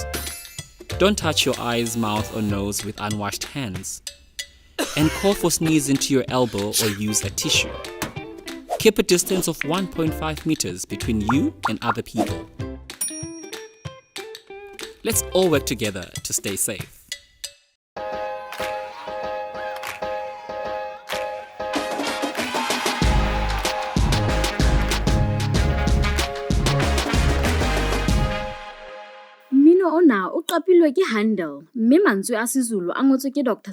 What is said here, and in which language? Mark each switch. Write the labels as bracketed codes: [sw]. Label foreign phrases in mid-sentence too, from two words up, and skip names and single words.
[en] Don't touch your eyes, mouth or nose with unwashed hands. And cough or sneeze into your elbow or use a tissue. Keep a distance of 1.5 meters between you and other people. Let's all work together to stay safe. [st] Mmino ona o qapilwe ke Handel, mme mantswe a Sezulu a ngotswe ke Dr.